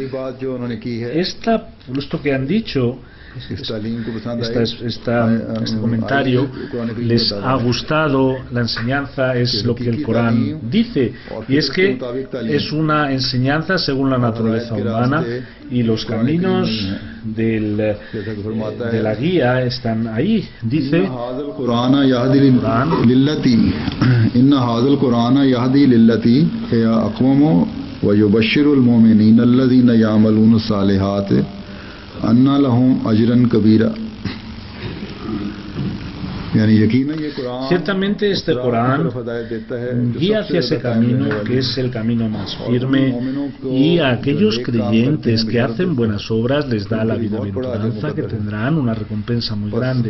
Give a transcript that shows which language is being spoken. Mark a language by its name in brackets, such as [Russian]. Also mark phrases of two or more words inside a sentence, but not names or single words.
[Spanish] Esto que han dicho, este comentario les ha gustado, la enseñanza es lo que el Corán dice, y es que es una enseñanza según la naturaleza humana y los caminos de la guía están ahí. Dice [Arabic] وَيُبَشِّرُ الْمُؤْمِنِينَ الَّذِينَ يَعْمَلُونَ الصَّالِحَاتِ أَنَّ لَهُمْ أَجْرًا كَبِيرًا. [Spanish] Ciertamente este Corán guía hacia ese camino que es el camino más firme, y a aquellos creyentes que hacen buenas obras les da la bienaventuranza, que tendrán una recompensa muy grande.